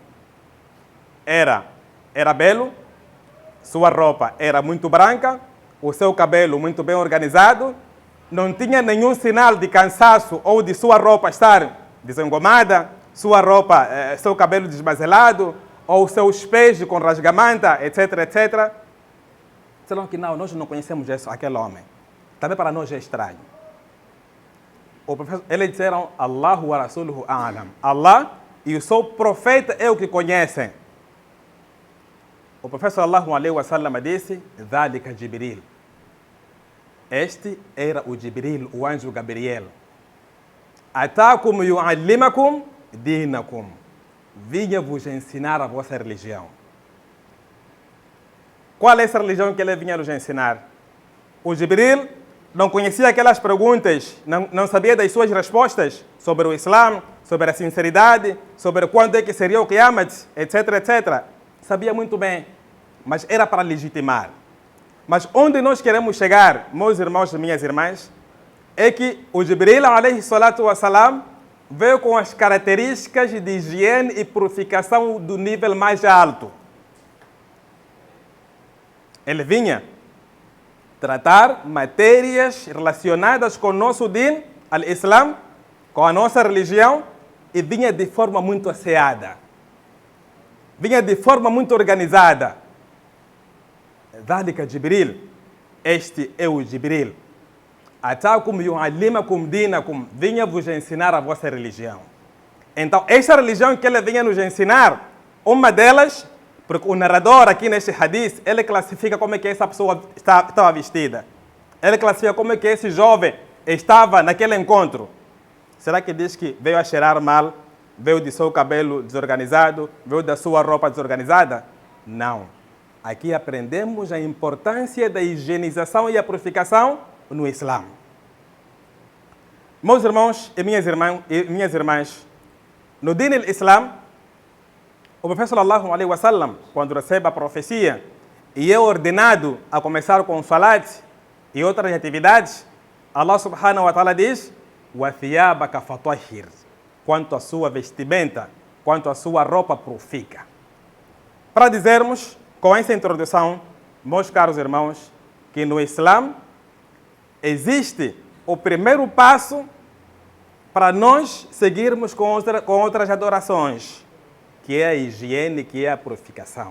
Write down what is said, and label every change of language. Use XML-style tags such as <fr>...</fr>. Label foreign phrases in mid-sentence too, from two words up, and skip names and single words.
<pt>Era belo, sua roupa era muito branca, o seu cabelo muito bem organizado, não tinha nenhum sinal de cansaço ou de sua roupa estar desengomada, sua roupa, seu cabelo desmazelado, ou seus pés com rasgamanta, etc, etc. Disseram que não, nós não conhecemos aquele homem. Também para nós é estranho. Eles disseram,</pt> <ar>الله ورسوله أعلم.</ar> <pt>Allah e o seu profeta é o que conhecem. O profeta</pt> <ar>صلى الله عليه وسلم</ar> <pt>disse, Dhalika Jibril. Este era o Jibril, o anjo Gabriel.</pt> <ar>أتاكم يعلمكم دينكم.</ar> <pt>Vinha vos ensinar a vossa religião. Qual é essa religião que ele vinha nos ensinar? O Jibril não conhecia aquelas perguntas, não sabia das suas respostas sobre o Islã, sobre a sinceridade, sobre quando é que seria o Qiyamah, etc, etc. Sabia muito bem, mas era para legitimar. Mas onde nós queremos chegar, meus irmãos e minhas irmãs, é que o Jibril,</pt> <ar>عليه الصلاة والسلام,</ar> <pt>veio com as características de higiene e purificação do nível mais alto. Ele vinha tratar matérias relacionadas com o nosso</pt> <ar>دين الإسلام,</ar> <pt>com a nossa religião, e vinha de forma muito asseada. Vinha de forma muito organizada. ذلك Jibril, este é o Jibril.</pt> <ar>أتاكم يعلمكم دينكم,</ar> <pt>vinha vos ensinar a vossa religião. Então, esta religião que ele vinha nos ensinar, uma delas, porque o narrador aqui neste hadith, ele classifica como é que essa pessoa estava vestida. Ele classifica como é que esse jovem estava naquele encontro. Será que diz que veio a cheirar mal, veio de seu cabelo desorganizado, veio da sua roupa desorganizada? Não. Aqui aprendemos a importância da higienização e a purificação no Islã. Meus irmãos e minhas irmãs, no</pt> <ar>دين الإسلام,</ar> <pt>o profeta</pt> <ar>صلى الله عليه وسلم,</ar> <pt>quando recebe a profecia e é ordenado a começar com o salat e outras atividades,</pt> <ar>الله سبحانه وتعالى</ar> <pt>diz:</pt> <ar>وَثِيَابَكَ فَطَهِّرْ,</ar> <pt>quanto à sua vestimenta, quanto à sua roupa purifica. Para dizermos, com essa introdução, meus caros irmãos, que no Islã existe o primeiro passo para nós seguirmos com outras adorações, que é a higiene, que é a purificação.</pt>